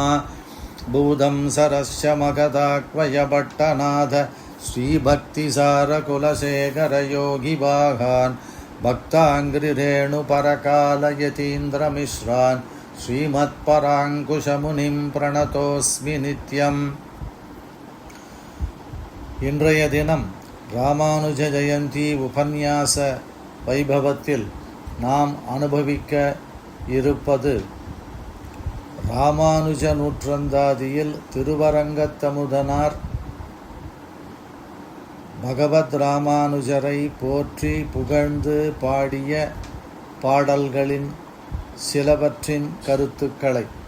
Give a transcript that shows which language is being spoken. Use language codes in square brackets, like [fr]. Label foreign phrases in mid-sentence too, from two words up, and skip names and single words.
[sa] भूतं सरस्य मगधाक्वयभट्टनाथ श्रीभक्तिसारकुलशेखरयोगिवाहान् भक्ताङ्घ्रिरेणुपरकालयतीन्द्रमिश्रान् श्रीमत्पराङ्कुशमुनिं प्रणतोऽस्मि नित्यम्. [ta] இன்றைய தினம் ராமானுஜ ஜெயந்தி உபன்யாச வைபவத்தில் நாம் அனுபவிக்க இருப்பது ராமானுஜ நூற்றந்தாதியில் திருவரங்கத்தமுதனார் பகவத் ராமானுஜரை போற்றி புகழ்ந்து பாடிய பாடல்களின் சிலவற்றின் கருத்துக்களை.